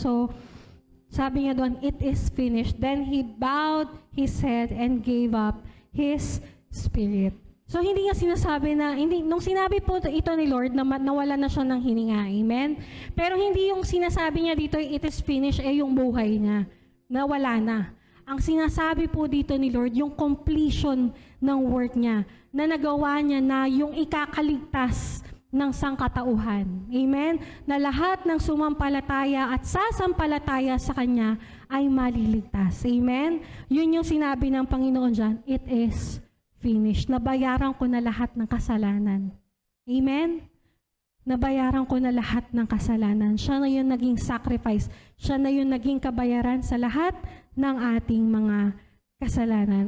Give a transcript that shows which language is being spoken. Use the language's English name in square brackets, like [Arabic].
[English] So, [Filipino] sabi niya doon, [English] it is finished. Then he bowed his head and gave up his spirit. [Filipino] So, hindi niya sinasabi na, nung sinabi po ito ni Lord, nawala na siya ng hininga. Amen? Pero hindi yung sinasabi niya dito, [English] it is finished, [Filipino] yung buhay niya. Nawala na. Ang sinasabi po dito ni Lord, yung completion ng work niya, na nagawa niya na yung ikakaligtas ng sangkatauhan. Amen? Na lahat ng sumampalataya at sasampalataya sa Kanya ay maliligtas. Amen? Yun yung sinabi ng Panginoon dyan, [English] it is finished. [Filipino] Nabayaran ko na lahat ng kasalanan. Amen? Nabayaran ko na lahat ng kasalanan. Siya na yung naging sacrifice. Siya na yung naging kabayaran sa lahat ng ating mga kasalanan.